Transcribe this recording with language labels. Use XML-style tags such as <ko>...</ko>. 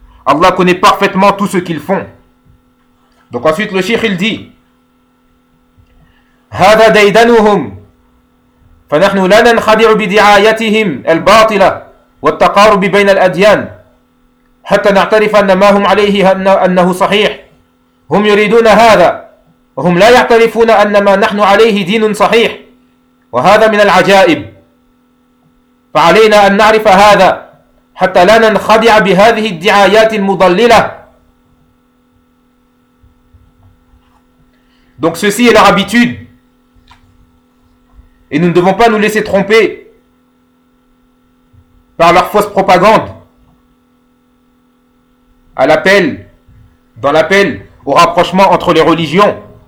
<fr>Allah connaît parfaitement tout ce qu'ils font. Donc ensuite le cheikh il dit:</fr> <ar>هذا ديدنهم فنحن لا ننخدع بدعايتهم الباطلة والتقارب بين الأديان حتى نعترف أن ما هم عليه أنه صحيح. هم يريدون هذا وهم لا يعترفون أن ما نحن عليه دين صحيح وهذا من العجائب. فعلينا أن نعرف هذا حتى لا ننخدع بهذه الدعايات المضللة.</ar> <fr>Donc ceci est leur habitude. Et nous ne devons pas nous laisser tromper par leur fausse propagande à l'appel, dans l'appel au rapprochement entre les religions.</fr>